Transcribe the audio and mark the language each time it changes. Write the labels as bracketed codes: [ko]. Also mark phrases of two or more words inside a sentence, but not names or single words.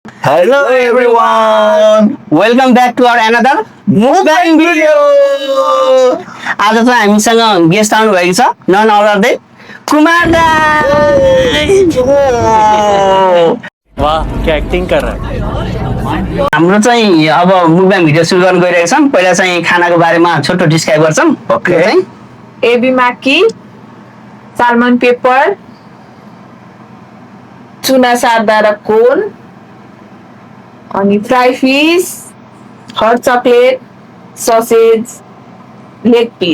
[en] Hello everyone! welcome back to our another Mukbang video! [ne] आज चाहिँ हामीसँग गेस्ट आउनु भएको छ [en] none other than [ne] कुमार दाई। [hi] वाह क्या एक्टिंग कर रहा है। [ne] हाम्रो चाहिँ अब [en] mukbang video [ne] सुरु गर्न गइरहेको छौँ। पहिला चाहिँ खानाको बारेमा छोटो डिस्क्राइब गर्छौँ। [en] Okay. [ne] चाहिँ [en] ebi maki, salmon pepper, chuna sada र कोन, अनि fry fish, hot chocolate, sausage, leg piece,